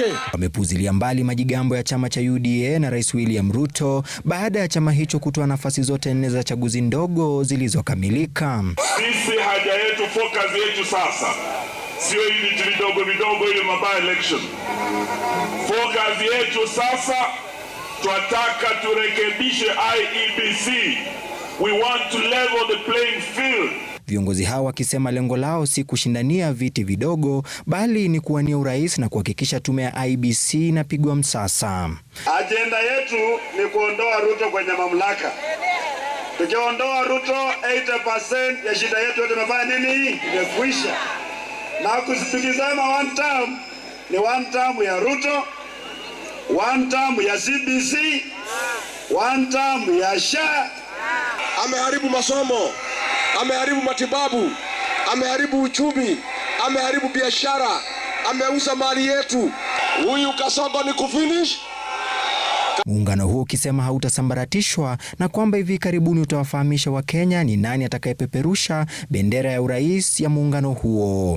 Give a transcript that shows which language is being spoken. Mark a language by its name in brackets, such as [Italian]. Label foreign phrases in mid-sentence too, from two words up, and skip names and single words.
[Swahili] Wamepuzilia mbali majigambo ya chama cha UDA na Rais William Ruto baada ya chama hicho kutoa nafasi zote 4 za chaguzi ndogo zilizokamilika. Sisi haja yetu, focus yetu sasa sio hivi vidogo ile mabaya election. Focus yetu sasa tunataka turekebishe IEBC. [English] We want to level the playing field. [Swahili] Viongozi hao wakisema lengo lao si kushindania viti vidogo bali ni kuwania urais na kuhakikisha tume ya IEBC inapigwa msasa. Agenda yetu ni kuondoa Ruto kwenye mamlaka. Tukiondoa Ruto 80% ya shida yetu yote imefanya nini? Imekwisha. Na kusipikizama [English] one term [Swahili] ni [English] one term [Swahili] ya Ruto, [English] one term [Swahili] ya CBC, [English] one term [Swahili] ya SHA. Ameharibu masomo, ameharibu matibabu, ameharibu uchumi, ameharibu biashara, ameuza mali yetu. Huyu Kasongo ni kufinish. Muungano huo ukisema hautasambaratishwa na kwamba hivi karibuni utawafahamisha Wakenya ni nani atakayepeperusha bendera ya urais ya muungano huo.